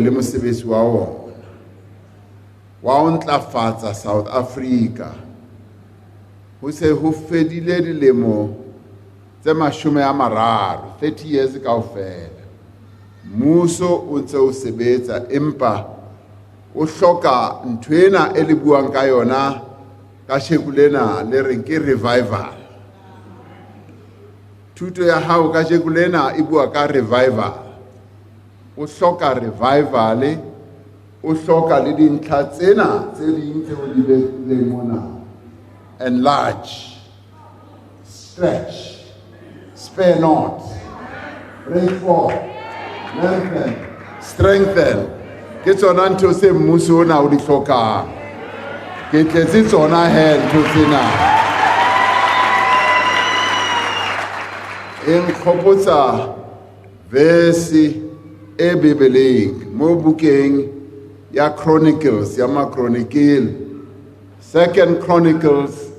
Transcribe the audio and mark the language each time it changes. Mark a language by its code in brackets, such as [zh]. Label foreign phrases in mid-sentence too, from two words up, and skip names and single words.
[st] le mosebetsi wa ona wa ho ntlafatsa South Africa ho se ho fedile dilemo tse 30 years kaofela mmuso o ntse o sebetsa empa o hloka ntwena e le buang ka yona ka shekulena le reng ke revival thuto ya hao ka shekulena e bua ka revival o hloka revival o hloka le dintlha tsena tse ding tse o di leng mona [en] enlarge stretch spare not break forth lengthen strengthen [st] ke tsona ntho tse mmuso ona o di hlokang ke tletse tsona he ntho tsena e nkgopotsa verse e bibeleng mo bukeng ya Chronicles ya Machronicle 2 Chronicles